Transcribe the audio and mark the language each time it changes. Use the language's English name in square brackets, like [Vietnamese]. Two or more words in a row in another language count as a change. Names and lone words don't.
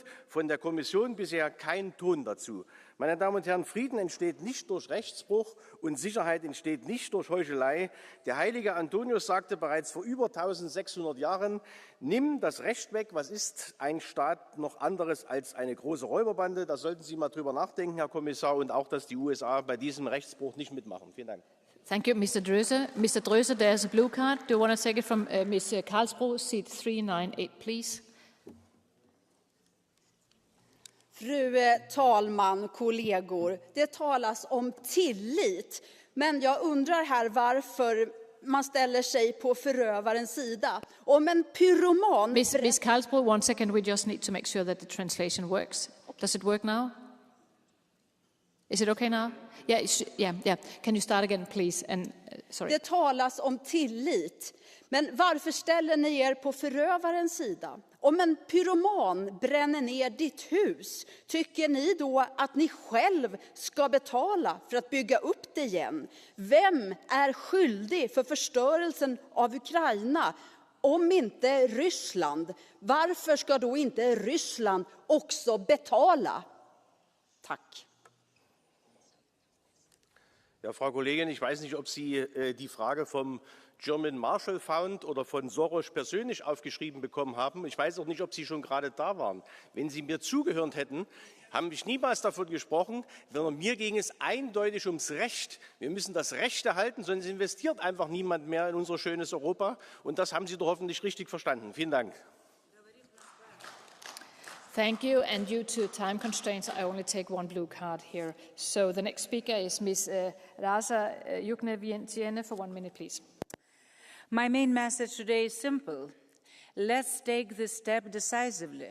[German] Von der Kommission bisher kein Ton dazu. Meine Damen und Herren, Frieden entsteht nicht durch Rechtsbruch und Sicherheit entsteht nicht durch Heuchelei. Der heilige Antonius sagte bereits vor über 1600 Jahren: Nimm das Recht weg, was ist ein Staat noch anderes als eine große Räuberbande? Da sollten Sie mal drüber nachdenken, Herr Kommissar, und auch, dass die USA bei diesem Rechtsbruch nicht mitmachen. Vielen Dank. [English] Thank you, Mr. Dröse. Mr. Dröse, there's a blue card. Do you want to take it from Ms. Karlsbro, seat 398, please? [Swedish] Fru talman, kollegor, det talas om tillit. Men jag undrar här varför man ställer sig på förövarens sida. Om en pyroman... [English] Ms. Karlsbro, 1 second. We just need to make sure that the translation works. Does it work now? Is it okay now? Yeah. Can you start again, please? And sorry. [Swedish] Det talas om tillit. Men varför ställer ni er på förövarens sida? Om en pyroman bränner ner ditt hus, tycker ni då att ni själv ska betala för att bygga upp det igen? Vem är skyldig för förstörelsen av Ukraina? Om inte Ryssland, varför ska då inte Ryssland också betala? Tack. [German] Ja, Frau Kollegin, ich weiß nicht, ob Sie die Frage vom German Marshall Fund oder von Soros persönlich aufgeschrieben bekommen haben. Ich weiß auch nicht, ob Sie schon gerade da waren. Wenn Sie mir zugehört hätten, haben ich niemals davon gesprochen, sondern mir ging es eindeutig ums Recht. Wir müssen das Recht erhalten, sonst investiert einfach niemand mehr in unser schönes Europa. Und das haben Sie doch hoffentlich richtig verstanden. Vielen Dank. [English] Thank you. And due to time constraints, I only take one blue card here. So the next speaker is Ms. Rasa Yuknevientiene for 1 minute, please. My main message today is simple. Let's take this step decisively.